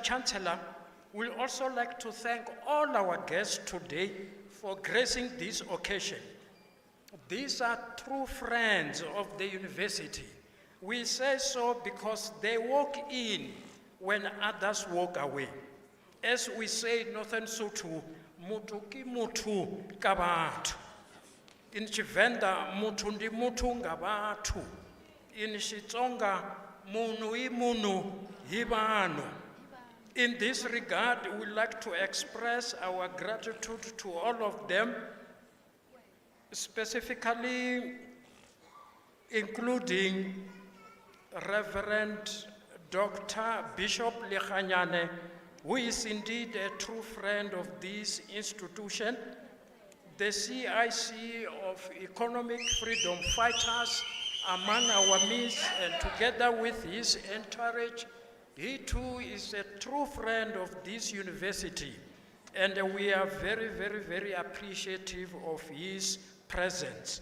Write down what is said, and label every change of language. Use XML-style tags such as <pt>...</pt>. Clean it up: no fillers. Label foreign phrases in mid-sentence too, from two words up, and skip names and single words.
<en>Chancellor, we'd also like to thank all our guests today for gracing this occasion. These are true friends of the university. We say so because they walk in when others walk away. As we say in Northern Sotho,</en> <nso>mutu ki mutu ka batho.</nso> <en>In Chivenda,</en> <ve>mutu ndi mutu nga batho.</ve> <en>In Xitsonga,</en> <ts>munu I munu hi vanhu.</ts> <en>In this regard, we'd like to express our gratitude to all of them, specifically including Reverend Dr. Bishop Lekanyane, who is indeed a true friend of this institution, the CIC of Economic Freedom Fighters among our midst, and together with his entourage, He too is a true friend of this university, and we are very, very, very appreciative of his presence.</en>